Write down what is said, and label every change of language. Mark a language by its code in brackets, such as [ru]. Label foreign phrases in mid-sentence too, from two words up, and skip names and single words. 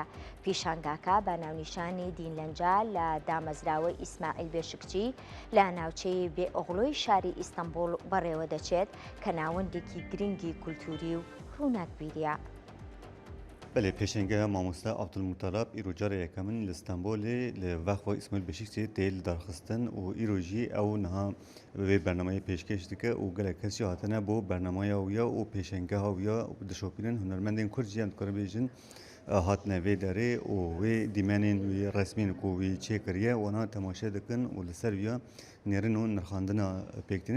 [ckb] پیشانگاکە بە ناونیشانی دینلەنجا لە دامەزراوەی ئیسماعیل بێشکچی لە ناوچەی بێئوغڵۆی شاری ئیستانبول بەڕێوە دەچێت کە ناوەندێکی گرنگی کولتوری و ڕووناکبیریە. [fa] بله پیشنگاه [ku] مامۆستا عەبدولموتەڵیب ئیرۆجارە یەکەمن لە ئیستانبولê li vexwe İsmail Beşikçî tê li darxistin û îro jî ew niha vê bernameyê pêşkêş dike û gelek kesî hatine bo bernameya wî ya û pêşengeha wî ya dişopînin hunermendên Kurd jî em dikarin bêjin hatine vê derê û wê dîmenên wî resmîn ku wî çêkiriye wana temaşe dikin û li ser wî ya nêrin û nirxandina pêktînin.